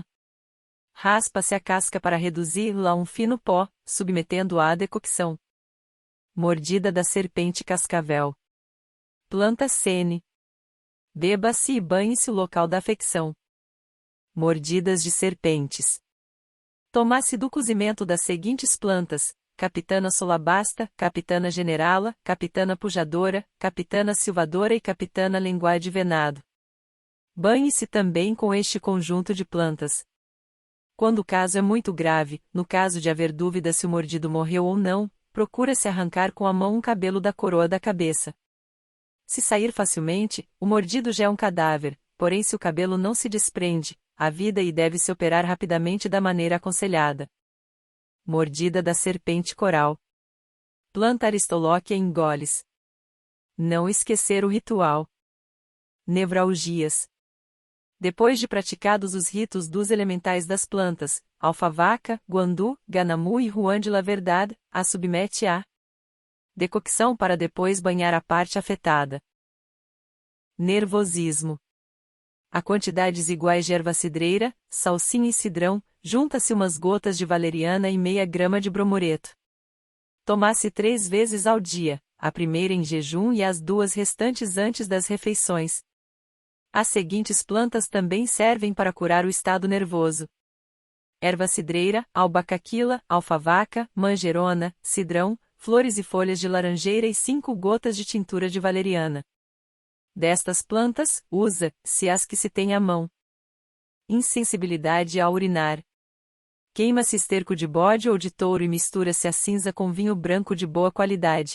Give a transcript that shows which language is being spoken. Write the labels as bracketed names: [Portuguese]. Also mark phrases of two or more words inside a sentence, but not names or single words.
[Portuguese] Raspa-se a casca para reduzi-la a um fino pó, submetendo-a à decocção. Mordida da serpente cascavel. Planta sene. Beba-se e banhe-se o local da afecção. Mordidas de serpentes. Toma-se do cozimento das seguintes plantas: capitana solabasta, capitana generala, capitana pujadora, capitana silvadora e capitana lenguá de venado. Banhe-se também com este conjunto de plantas. Quando o caso é muito grave, no caso de haver dúvida se o mordido morreu ou não, procura-se arrancar com a mão um cabelo da coroa da cabeça. Se sair facilmente, o mordido já é um cadáver, porém se o cabelo não se desprende, a vida e deve-se operar rapidamente da maneira aconselhada. Mordida da serpente coral. Planta aristolóquia em goles. Não esquecer o ritual. Nevralgias. Depois de praticados os ritos dos elementais das plantas, alfavaca, guandu, ganamu e ruan de la verdade, a submete à decocção para depois banhar a parte afetada. Nervosismo. A quantidades iguais de erva cidreira, salsinha e cidrão, junta-se umas gotas de valeriana e meia grama de bromoreto. Toma-se 3 vezes ao dia, a primeira em jejum e as 2 restantes antes das refeições. As seguintes plantas também servem para curar o estado nervoso: erva cidreira, albacaquila, alfavaca, manjerona, cidrão, flores e folhas de laranjeira e 5 gotas de tintura de valeriana. Destas plantas, usa-se as que se tem à mão. Insensibilidade ao urinar. Queima-se esterco de bode ou de touro e mistura-se a cinza com vinho branco de boa qualidade.